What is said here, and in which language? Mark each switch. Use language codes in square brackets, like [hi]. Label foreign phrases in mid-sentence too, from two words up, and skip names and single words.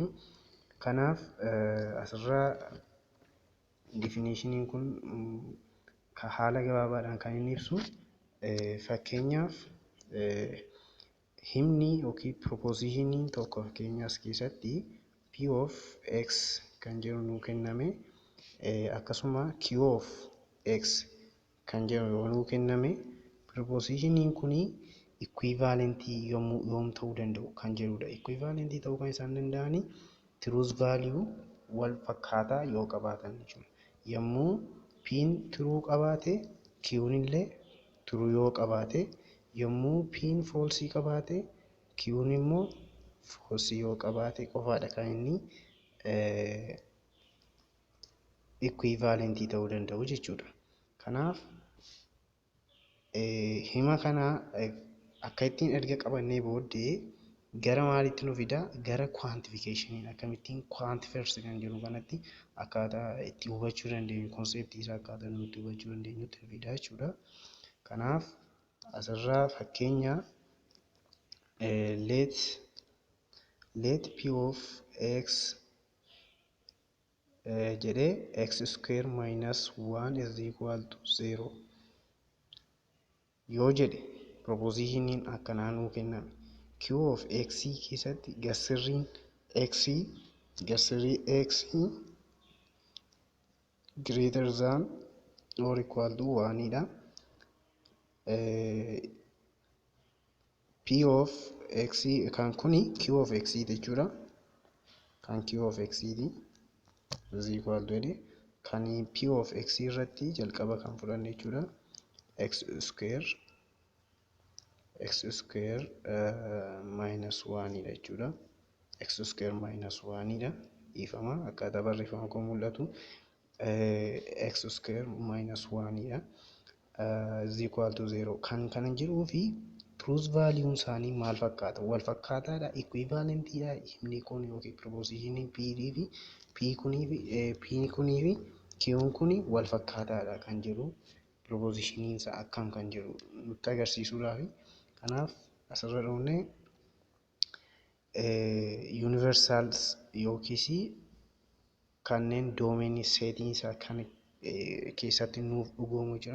[om] Kanaaf asirraa definitioniin kun haala gabaabaadhaan kan inni ibsu fakkeenyaaf himni yookiin propositioniin tokko fakkeenyaas keessatti [en] p of x [om] kan jedhu nuu kenname akkasuma [en] q of x [om] kan jedhu yoo nuu kenname propositioniin kuni equivalentii yoom ta'uu danda'u kan jedhudha. Equivalentii ta'uu kan isaan danda'ani truth value wal fakkaataa yoo qabaatan jechuudha. Yommuu p'n true qabaate q'n illee true yoo qabaate, yommuu p'n false qabaate q'n immoo false yoo qabaate qofaadha kan inni equivalentii ta'uu danda'u jechuudha. Kanaaf hima kana akka ittiin erga qabannee booddee gara maalitti nu fida? Gara quantification. Akkamittiin quantifiers kan jedhu kanatti akkaataa itti hubachuu dandeenyu, konseptii isaa akkaataa nuti hubachuu dandeenyutti fida jechuudha. Kanaaf asirraa fakkeenya [en] let p of x [om] jedhee [en] x square minus 1 is equal to 0 [om] yoo jedhe propositioniin akkanaa nuu kenname. [en] Q of x [om] keessatti gasirriin [en] x greater than or equal to 1 [om] dha. [en] P of x [om] kan kuni [en] Q of x [om] jechuudha. Kan [en] Q of x is equal to [om] kan [en] P of x [om] irratti jalqaba kan fudhanne jechuudha. [en] X square minus 1 [om] dha jechuudha. [en] X square minus 1 [om] dha. Ifama akkaataa barreeffama koo mul'atu [en] x square minus 1 [om] dha. [en] Is equal to 0 [om] kan kana jiruu fi truth value isaanii maal fakkaata? Wal fakkaataadha, equivalentiidha. Himni kun yookiin propositioniin p kunii fi q kuni wal fakkaataadha kan jedhu propositioniin isaa akkam kan jedhu nutti agarsiisuudhaaf. Kanaaf asirra dhoofnee universals yookiis kanneen doomeenii seetiin isaa kan keessatti nuuf dhugoomu jira.